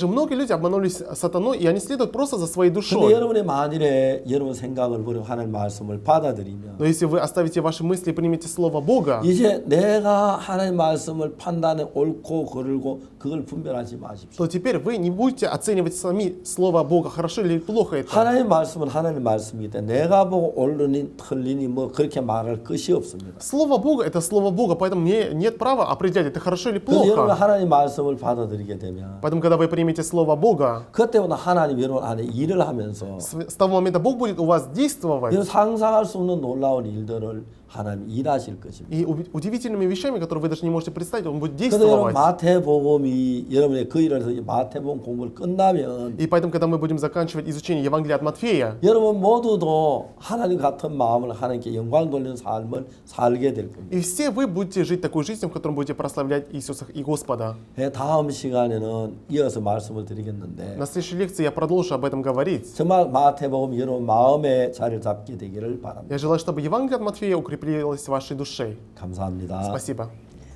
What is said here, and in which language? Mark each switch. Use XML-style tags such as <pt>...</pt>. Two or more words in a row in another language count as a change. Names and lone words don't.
<ru>Даже многие люди обманулись сатаной, и они следуют просто за своей</ru> <ko>근데</ko> <ru>душой.</ru> <ko>여러분의 만일에 여러분 생각을 버리고 하나님의 말씀을 받아들이면</ko> <ru>Но если вы оставите ваши мысли и примете Слово Бога,</ru> <ko>이제 내가 하나님의 말씀을 판단해 옳고 그르고 그걸 분별하지 마십시오.</ko> <ru>то теперь вы не будете оценивать сами Слово Бога, хорошо или плохо это.</ru> <ko>하나님의 말씀은 하나님의 말씀이기 때문에 내가 보고 옳으니 틀리니 뭐 그렇게 말할 것이 없습니다.</ko> <ru>Слово Бога – это Слово Бога, поэтому мне нет права определять, это хорошо или</ru> <ko>그래서 여러분</ko> <ru>плохо.</ru> <ko>하나님의 말씀을 받아들이게 되면</ko> <ru>Поэтому, когда вы примете Слово Бога,</ru> <ko>그때부터 하나님 여러분 안에 일을 하면서</ko> <ru>с того момента Бог будет у вас действовать.</ru> <ko>여러분 상상할 수 없는 놀라운 일들을 하나님 일하실 것입니다.</ko> <ru>И удивительными вещами, которые вы даже не можете представить, Он будет</ru> <ko>그래서 여러분</ko> <ru>действовать.</ru> <ko>마태복음이 여러분의 그 일을 해서 마태복음 공부를 끝나면</ko> <ru>И поэтому, когда мы будем заканчивать изучение Евангелия от Матфея,</ru> <ko>여러분 모두도 하나님 같은 마음을 하나님께 영광 돌리는 삶을 살게 될 겁니다.</ko> <ru>и все вы будете жить такой жизнью, в которой будете прославлять Иисуса и Господа.</ru> <ko>다음 시간에는 이어서 말씀을 드리겠는데</ko> <ru>На следующей лекции я продолжу об этом говорить.</ru> <ko>정말 마태복음 여러분 마음에 자리를 잡게 되기를 바랍니다.</ko> <ru>Я желаю, чтобы Евангелие от Матфея укреплилось в вашей душе.</ru> <ko>감사합니다.</ko> <ru>Спасибо.</ru>